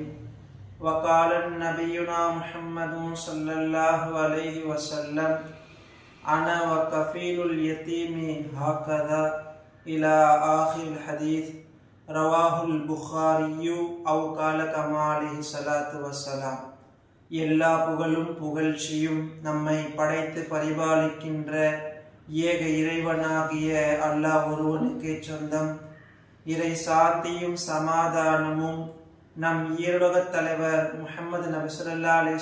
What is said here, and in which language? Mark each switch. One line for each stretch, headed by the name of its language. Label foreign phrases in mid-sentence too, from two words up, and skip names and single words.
Arabic: وقال نبينا محمد صلى الله عليه وسلم أنا وكفيل اليتيم هكذا إلى آخر الحديث. رواه البخاري أو قال كما عليه الصلاة والسلام.
Tamil: எல்லா புகழும் புகழ்ச்சியும் நம்மை படைத்து பரிபாலிக்கின்ற ஏக இறைவனாகிய அல்லாஹ் ஒருவனுக்கே சொந்தம். இறை சாந்தியும் சமாதானமும் நம் ஈருலகத் தலைவர் முஹம்மது நபி
Arabic: صلى الله عليه